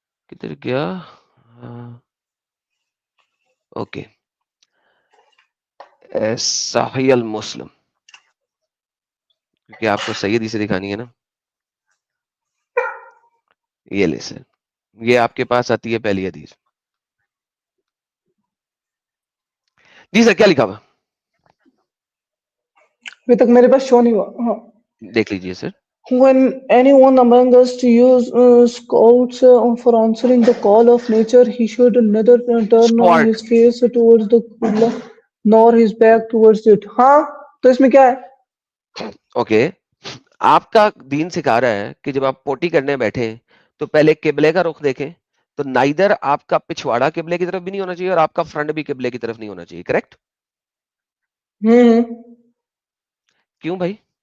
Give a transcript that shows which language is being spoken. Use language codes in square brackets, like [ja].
[ur] کدھر گیا؟ اوکے, صحیح المسلم, کیونکہ آپ کو صحیح حدیث دکھانی ہے نا. یہ لے سر, یہ آپ کے پاس آتی ہے پہلی حدیث. جی سر, کیا لکھا ہوا؟ ابھی تک میرے پاس شو نہیں ہوا. ہاں, دیکھ لیجئے سر. [en] when anyone among us to use scouts for answering the call of nature, he should neither turn squat. his face towards the Qibla nor his back towards it. [ur] ہاں, تو اس میں کیا ہے؟ اوکے, آپ کا دین سکھا رہا ہے کہ جب آپ پوٹی کرنے بیٹھے تو پہلے قبلے کا رخ دیکھیں. تو نائدر آپ کا پچھواڑا قبلے کی طرف بھی نہیں ہونا چاہیے اور آپ کا فرنٹ بھی قبلے کی طرف نہیں ہونا چاہیے, کریکٹ؟ کیوں بھائی؟